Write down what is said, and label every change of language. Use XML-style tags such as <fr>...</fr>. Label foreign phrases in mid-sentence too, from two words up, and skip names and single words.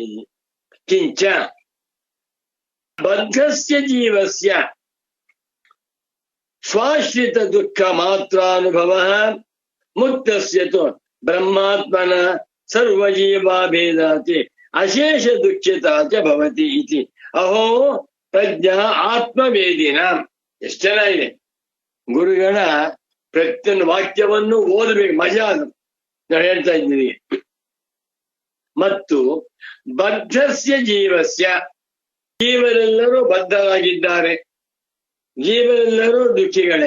<sa>ಕಿಂಚ ಬದ್ಧಸ್ಯ ಜೀವಸ್ಯ ಸ್ವಾಶ್ರಿತ ದುಃಖ ಮಾತ್ರಾನುಭವ ಮುಕ್ತಸ್ಯ ತು ಬ್ರಹ್ಮಾತ್ಮನ ಸರ್ವಜೀವಾಭೇದಾತಿ ಅಶೇಷ ದುಃಖಿತಾ ಚ ಭವತಿ ಇತಿ. ಅಹೋ ಪ್ರಜ್ಞಾ ಆತ್ಮವೇದಿನ.</sa> <kn>ಎಷ್ಟು ಚೆನ್ನಾಗಿದೆ. ಗುರುಗಳ ಪ್ರತಿಯೊಂದು ವಾಕ್ಯವನ್ನು ಓದಬೇಕು, ಮಜಾ ಅದು. ನಾವು ಹೇಳ್ತಾ ಇದ್ದೀವಿ. ಮತ್ತು</kn> <sa>ಬದ್ಧಸ್ಯ ಜೀವಸ್ಯ</sa> <kn>ಜೀವರೆಲ್ಲರೂ ಬದ್ಧರಾಗಿದ್ದಾರೆ, ಜೀವರೆಲ್ಲರೂ ದುಃಖಿಗಳೇ.</kn>